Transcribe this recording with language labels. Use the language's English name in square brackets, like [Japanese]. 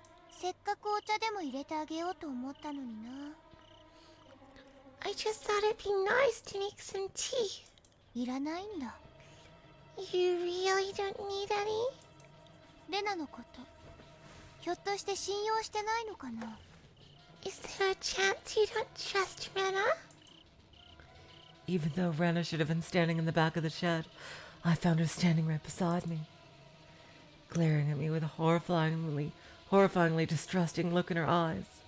[Japanese] せっかくお茶でも入れてあげようと思ったのにな。 [English] I just thought it'd be nice to make some tea. [Japanese] いらないんだ。 [English] You really don't need any? [Japanese] レナのこと、ひょっとして信用してないのかな。 [English] Is there a chance you don't trust Rena? Even though Rena should have been standing in the back of the shed, I found her standing right beside me, glaring at me with a horrifyingly distrusting look in her eyes.